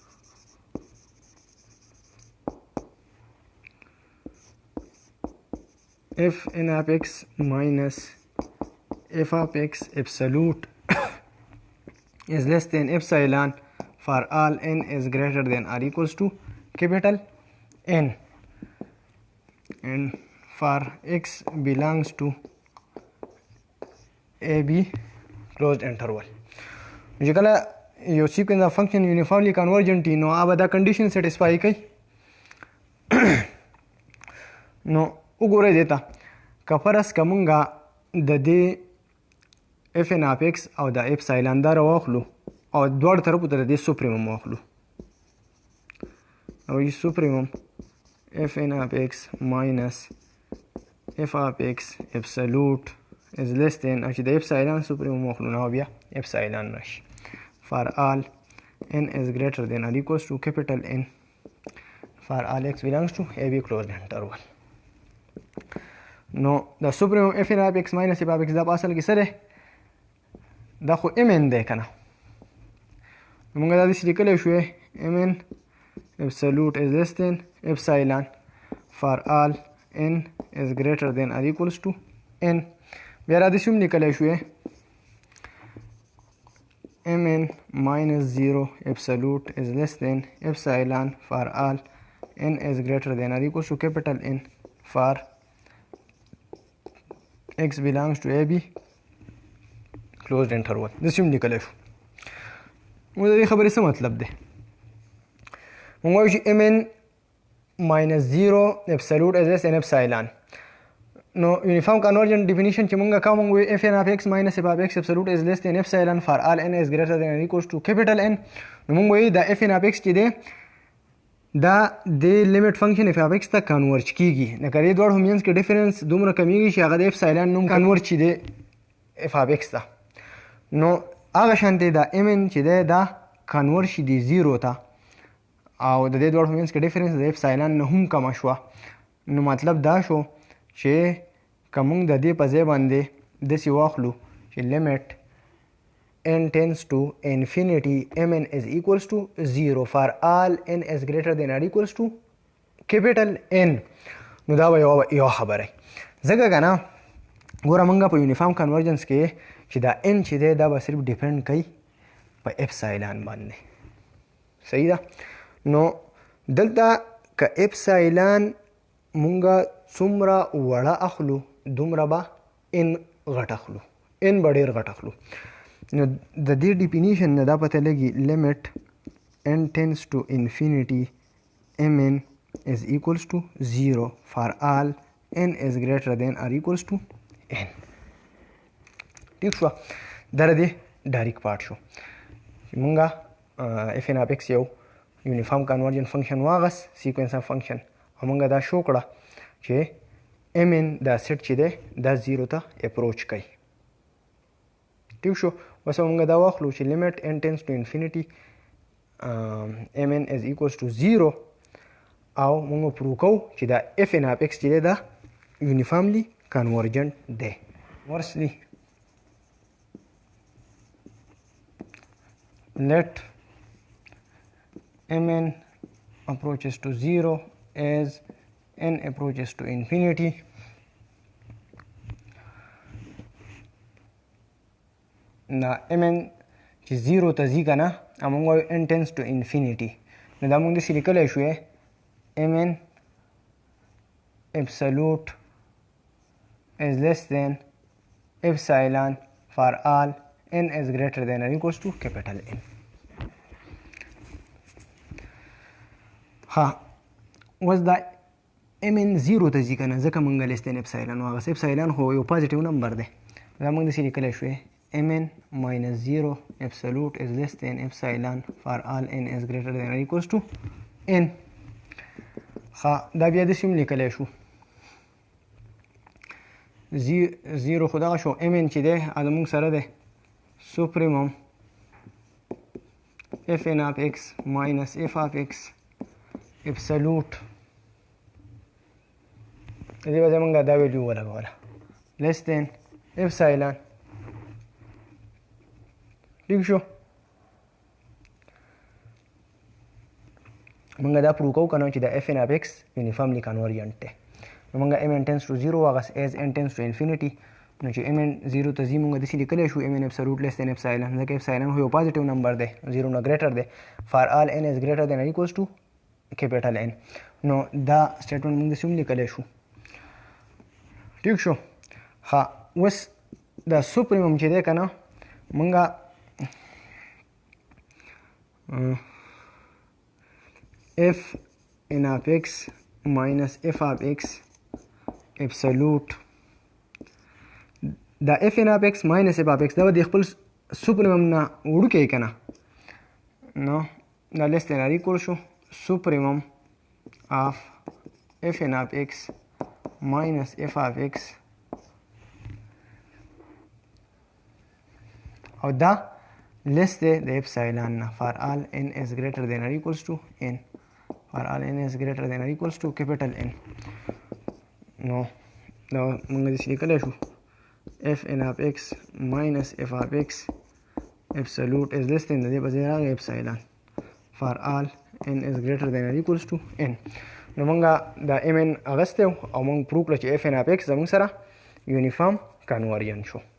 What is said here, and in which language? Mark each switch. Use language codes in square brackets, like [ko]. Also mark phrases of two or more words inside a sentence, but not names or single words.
[en] fn of x minus f of x absolute is less than epsilon for all n is greater than or equals to capital N, and for x belongs to a b closed interval. [ps] چې کله یو [en] sequence of function uniformly convergent [ps] وي نو هغه دا [en] condition satisfy [ps] کوي. نو وګورئ دې ته که فرض که مونږ د دې [en] fn of x [ps] او د اپسایلان دا راواخلو او دواړو طرفو ته د دې سپریمم واخلو او [en] supremum fn of x minus f of x absolute is less than [ps] چې د [en] epsilon supremum [ps] واخلو نو بیا [en] epsilon راشي for all n is greater than or equals to capital N for all x belongs to AB closed interval. [ps] نو د [en] supremum fn of x minus f of x [ps] دا په اصل کې څه دی؟ دا خو [en] mn [ps] دی که نه؟ موږ دا داسې لیکلی شو [en] mn absolute is less than epsilon for all n is greater than or equals to n. [ps] بیا را داسې هم لیکلی شو [en] mn minus 0 absolute is less than epsilon for all n is greater than or equals to capital N for x belongs to AB closed interval. [ps] داسې هم لیکلی شو. موږ د دې خبرې څه مطلب دی؟ موږ وایو چې [en] mn minus 0 absolute is less than epsilon. [ps] نو یونیفارم کنورجنت ډیفینیشن چې مونږ کوم موږ وایو [en] fn of x minus f of x absolute is less than epsilon for all n is greater than or equals to capital N. [ps] نو مونږ وایو دا [en] fn of x [ps] چې دی دا د لیمټ فنکشن [en] f of x [ps] ته کنورج کیږي. لکه دې دواړو منځ کې ډیفرنس دومره کمیږي چې هغه د epsilon نوم کنورج چې دی [en] f of x [ps] ته. نو هغه شانتې دا mn چې دی دا کنورج شي دی 0 ته او د دې دواړو منځ کې ډیفرنس د epsilon نه هم کمه شوه. نو مطلب دا شو چې که موږ د دې په ځای باندې داسې واخلو چې لیمټ [en] n tends to infinity mn is equals to 0 for all n is greater than or equals to capital N. [ps] نو دا به یو خبره ځکه که نه ګوره موږ په [en] uniform convergence [ps] کې چې دا n چې دی دا به صرف ډیپینډ کوي په epsilon باندې. صحیح ده؟ نو دلته که epsilon مونږه څومره وړه اخلو دومره به n غټ اخلو، n به ډېر غټ اخلو. نو د دې ډیفینیشن نه دا پته لګي لیمټ [en] n tends to infinity mn is equals to 0 for all n is greater than or equals to n. [ps] ٹھیک شو؟ دا د دې ډایرک پارټ شو چې مونږه [en] fn of x [ps] یو [en] uniform convergent function [ps] واغس [en] sequence of function [ps] او مونږه دا شو کړه چې mn دا سیټ چې دی دا 0 ته اپروچ کوي. ٹھیک شو؟ اوس مونږ دا واخلو چې لیمټ [en] n tends to infinity mn is equals to 0 [ps] او مونږ پروو کوو چې دا [en] fn of x [ps] چې دی دا [en] uniformly convergent [ps] دی. [en] ورسلی let mn approaches to 0 as n approaches to infinity. [ps] دا mn چې 0 ته ځي که نه موږ وایو [en] n tends to infinity. [ps] نو دا موږ داسې لیکلی شو [en] mn absolute is less than epsilon for all n is greater than or equals to capital N. [ps] ها اوس دا mn 0 ته ځي که نه ځکه موږ [en] less than [ps] epsilon واغس. [en] epsilon [ps] خو یو پازیټیو نمبر دی. دا موږ داسې لیکلی شو [en] mn minus 0 absolute is less than epsilon for all n is greater than or equals to n. [ps] ها دا بیا داسې هم لیکلی شو 0 خو دغه شو mn چې دی دا موږ سره دی [en] supremum fn of x minus f of x absolute [ps] دې به زمونږ دا ویلیو ولګوله [en] less than epsilon. [ps] ٹھیک شو؟ مونږ دا پروو کوو که نه چې دا [en] fn of x uniformly convergent [ps] دی. [en] نو مونږ mn tends to 0 واغس as n tends to infinity. [ps] نو چې mn 0 ته ځي مونږ داسې لیکلی شو [en] mn absolute less than epsilon [ps] ځکه epsilon خو یو [en] positive number [ps] دی 0 نه ګریټر دی [en] for all n is greater than or equals to capital N. [ps] نو دا سټیټمنټ مونږ داسې هم لیکلی شو. ٹھیک شو؟ ها اوس دا سپریمم چې دی که نه مونږه [en] fn of x minus f of x absolute دا fn of x minus f of x [ps] دا به د خپل سپریمم نه وړوکی که نه نو دا [en] less than or equal شو supremum of fn of x minus f of x [ps] او دا [en] less [ps] دی د [en] epsilon نه for all n is greater than or equals to n for all n is greater than or equals to capital N. [ps] نو دا موږ داسې لیکلی شو [en] fn of x minus f of x absolute is less than [ps] د دې په ځای راغی [en] epsilon for all n is greater than or equals to n. [ps] نو موږ دا mn اغستی او موږ پروف کړه چې [en] fn of x [ps] زموږ سره [en] uniform convergent [ps] شو.